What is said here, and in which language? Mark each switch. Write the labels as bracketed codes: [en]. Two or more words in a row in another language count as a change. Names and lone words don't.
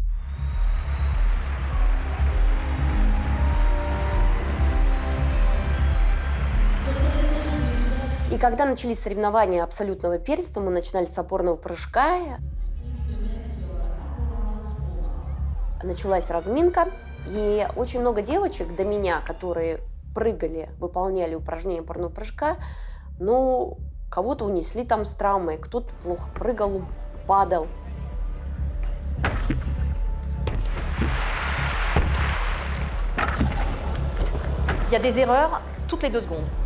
[ru] И когда начались соревнования абсолютного первенства, мы начинали с опорного прыжка. началась разминка, и очень много девочек до меня, которые прыгали, выполняли упражнения парного прыжка, ну, кого-то унесли там с травмой, кто-то плохо прыгал, падал. [fr] Il y a des erreurs toutes les 2 secondes.